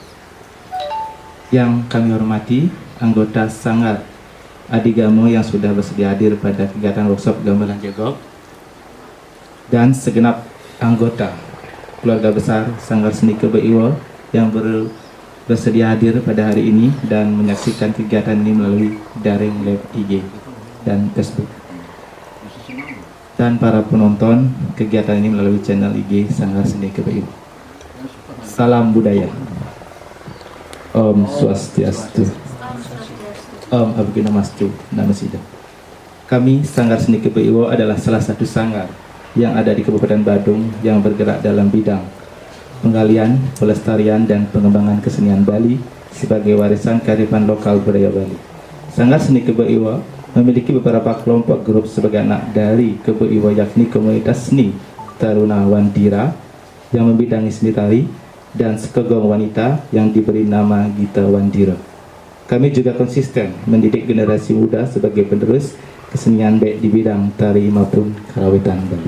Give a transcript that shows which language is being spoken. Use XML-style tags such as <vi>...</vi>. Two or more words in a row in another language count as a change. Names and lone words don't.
<id>Yang kami hormati anggota Sanggar Adigama yang sudah bersedia hadir pada kegiatan workshop Gamelan Jego dan segenap anggota keluarga besar Sanggar Seni Kebo Iwo yang bersedia hadir pada hari ini dan menyaksikan kegiatan ini melalui daring live IG dan Facebook, dan para penonton kegiatan ini melalui channel IG Sanggar Seni Kebo Iwo. Salam budaya.</id> <sa>Om Swastiastu. Om Awikinamastu Namasidam.</sa> <id>Kami Sanggar Seni Kebo Iwo adalah salah satu sanggar yang ada di Kabupaten Badung yang bergerak dalam bidang penggalian, pelestarian, dan pengembangan kesenian Bali sebagai warisan kearifan lokal budaya Bali. Sanggar Seni Kebo Iwo memiliki beberapa kelompok grup sebagai anak dari Kebo Iwo, yakni Komunitas Seni Taruna Wandira yang membidangi seni tari dan Sekegong Wanita yang diberi nama Gita Wandira. Kami juga konsisten mendidik generasi muda sebagai penerus kesenian baik di bidang tari maupun karawitan Bali.</id>